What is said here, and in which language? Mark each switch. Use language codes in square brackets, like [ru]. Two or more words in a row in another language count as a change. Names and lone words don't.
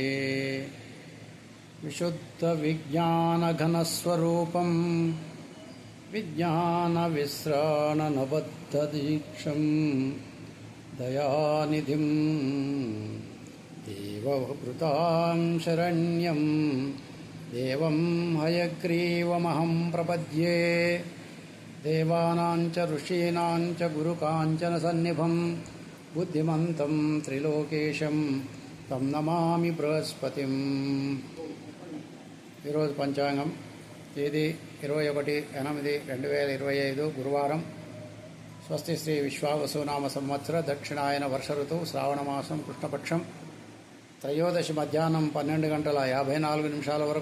[sa] विशुद्धविज्ञानघनस्वरूपं विज्ञानविश्राणनबद्धदीक्षं दयानिधिं देवभृतां शरण्यं देवं हयग्रीवमहं प्रपद्ये। देवानां च ऋषीणां च गुरुकाञ्चनसन्निभं बुद्धिमन्तं त्रिलोकेशं तं नमामि बृहस्पतिम्। [te] ఈరోజు పంచాంగం తేదీ 21/8/2025 గురువారం. స్వస్తి శ్రీ విశ్వావసునామ సంవత్సర దక్షిణాయన వర్ష ఋతువు శ్రావణమాసం కృష్ణపక్షం త్రయోదశి మధ్యాహ్నం 12:54 వరకు.